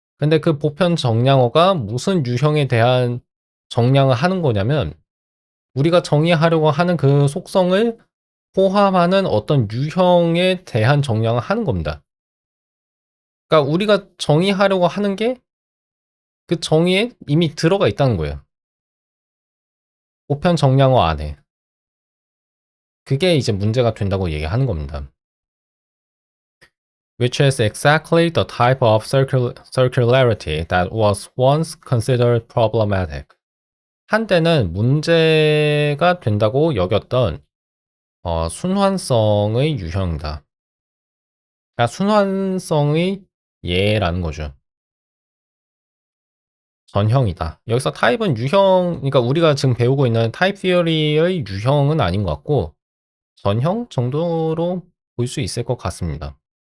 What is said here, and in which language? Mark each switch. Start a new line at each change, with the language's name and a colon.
Korean: 근데 그 보편 정량어가 무슨 유형에 대한 정량을 하는 거냐면 우리가 정의하려고 하는 그 속성을 포함하는 어떤 유형에 대한 정량을 하는 겁니다. 그러니까 우리가 정의하려고 하는 게 그 정의에 이미 들어가 있다는 거예요. 보편 정량어 안에. 그게 이제 문제가 된다고 얘기하는 겁니다.
English: Which is exactly the type of circularity that was once considered problematic.
Korean: 한때는 문제가 된다고 여겼던 순환성의 유형이다. 그러니까 순환성의 예라는 거죠. 전형이다. 여기서 타입은 유형, 그러니까 우리가 지금 배우고 있는 타입 티어리의 유형은 아닌 것 같고 전형 정도로 볼 수 있을 것 같습니다.